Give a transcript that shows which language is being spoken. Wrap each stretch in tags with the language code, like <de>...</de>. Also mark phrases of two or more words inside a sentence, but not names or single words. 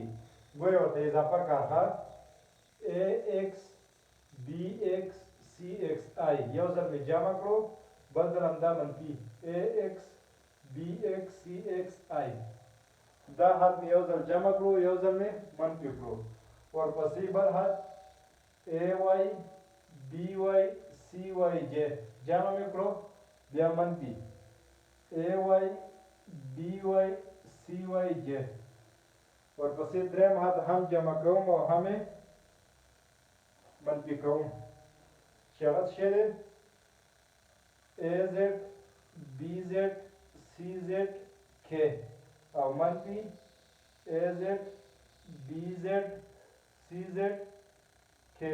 <ps>ګورې ورته اضافه کړه.</ps> <en>a x b x c x i.</en> <ps>یو ځل مې جمع کړو، بل ځل همدا منفي</ps> <en>a x b x c x i.</en> <ps>دا حد مې یو ځل جمع کړو، یو ځل مې منفي کړو. ورپسې بل حد</ps> <en>a y b y c y j.</en> <ps>جمع مې کړو، بیا منفي</ps> <en>a y b y c y j.</en> <ps>ورپسې دریم حد هم جمع کوم او هم یې منفي کوم، چې هغه څه دی؟</ps> <en>a z b z c z k</en> <ps>او منفي</ps> <en>a z b z c z k.</en>